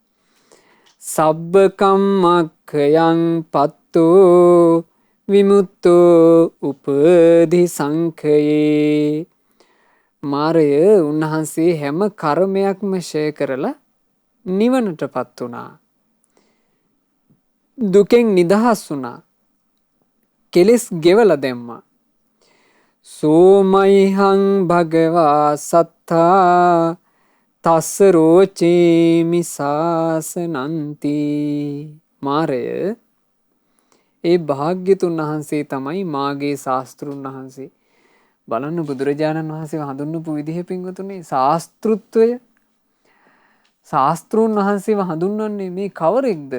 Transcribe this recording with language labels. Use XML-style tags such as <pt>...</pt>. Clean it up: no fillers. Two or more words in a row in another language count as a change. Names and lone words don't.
<pi>සබ්බකම්මක්ඛයං පත්තෝ විමුක්තෝ උපදි සංඛයේ.</pi> <si>මාරය උන්වහන්සේ හැම කර්මයක්ම ෂය කරලා නිවනටපත් වුණා. දුකෙන් නිදහස් වුණා. කෙලෙස් ගෙවලා දැම්මා.</si> <pi>සෝමයිහං භගවා සත්තා තස්ස රෝචේමි සාසනන්ති.</pi> <si>මාරය ඒ භාග්‍යතුන් වහන්සේ තමයි මාගේ ශාස්ත්‍රුන් වහන්සේ. බලන්න බුදුරජාණන් වහන්සේ හඳුන්වපු විදිහ පින්වතුනි ශාස්ත්‍රුත්වය. ශාස්ත්‍රුන් වහන්සේව හඳුන්වන්නේ මේ කවරෙක්ද?</si>